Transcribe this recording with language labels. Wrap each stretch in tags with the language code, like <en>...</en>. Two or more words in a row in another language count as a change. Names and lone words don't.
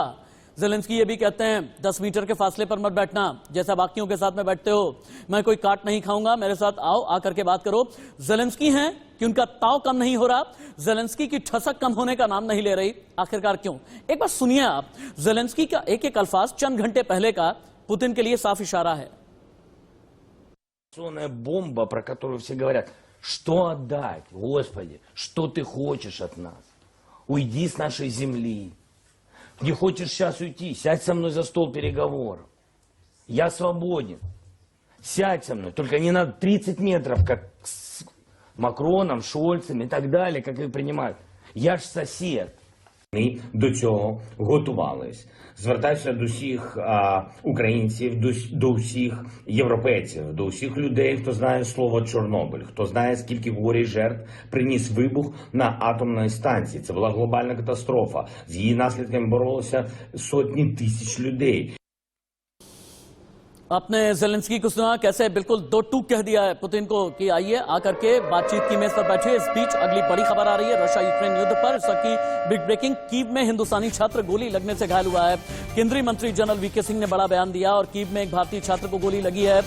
<hi>ज़ेलेंस्की ये भी कहते हैं 10 मीटर के फासले पर मत बैठना, जैसा बाकियों के साथ में बैठते हो, मैं कोई काट नहीं खाऊंगा, मेरे साथ आओ, आकर के बात करो। ज़ेलेंस्की हैं कि उनका ताव कम नहीं हो रहा, ज़ेलेंस्की की ठसक कम होने का नाम नहीं ले रही, आखिरकार क्यों? एक बार सुनिए आप, ज़ेलेंस्की का एक एक अल्फाज चंद घंटे पहले का पुतिन के लिए साफ इशारा है।</hi> <ru>Информационная бомба, про которую все говорят. Что отдать? Господи, что ты хочешь от нас? Уйди с нашей земли. Не хочешь сейчас уйти? Сядь со мной за стол переговоров. Я свободен. Сядь со мной. Только не на 30 метров, как с Макроном, Шольцем и так далее, как их принимают. Я ж сосед.</ru> <uk>Ми до цього готувались. Звертаюся до всіх українців, до всіх європейців, до всіх людей, хто знає слово Чорнобиль, хто знає, скільки горя і жертв приніс вибух на атомній станції. Це була глобальна катастрофа. З її наслідками боролися сотні тисяч людей.</uk> <hi>आपने जेलेंस्की को सुना कैसे बिल्कुल दो टूक कह दिया है पुतिन को कि आइए आकर के बातचीत की मेज पर बैठे। इस बीच अगली बड़ी खबर आ रही है रशिया यूक्रेन युद्ध पर। इस वक्त की</hi> <en>big breaking,</en> <hi>कीव में हिंदुस्तानी छात्र गोली लगने से घायल हुआ है। केंद्रीय मंत्री जनरल वीके सिंह ने बड़ा बयान दिया और कीव में एक भारतीय छात्र को गोली लगी है।</hi>